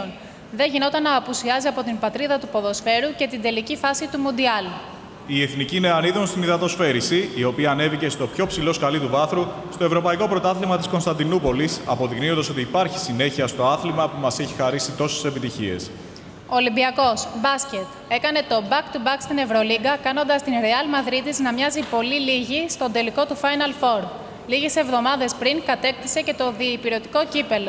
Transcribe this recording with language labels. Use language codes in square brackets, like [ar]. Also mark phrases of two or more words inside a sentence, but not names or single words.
[el] Δεν γινόταν να απουσιάζει από την πατρίδα του ποδοσφαίρου και την τελική φάση του Μουντιάλ. η Εθνική Νεανίδων στην υδατοσφαίριση, η οποία ανέβηκε στο πιο ψηλό σκαλί του βάθρου στο Ευρωπαϊκό Πρωτάθλημα της Κωνσταντινούπολης, αποδεικνύοντας ότι υπάρχει συνέχεια στο άθλημα που μας έχει χαρίσει τόσες επιτυχίες. Ολυμπιακός, μπάσκετ. Έκανε το [en] back-to-back [el] στην Ευρωλίγκα, κάνοντας την Real Madrid να μοιάζει πολύ λίγη στον τελικό του Final Four. Λίγες εβδομάδες πριν κατέκτησε και το διυπηρωτικό κύπελο.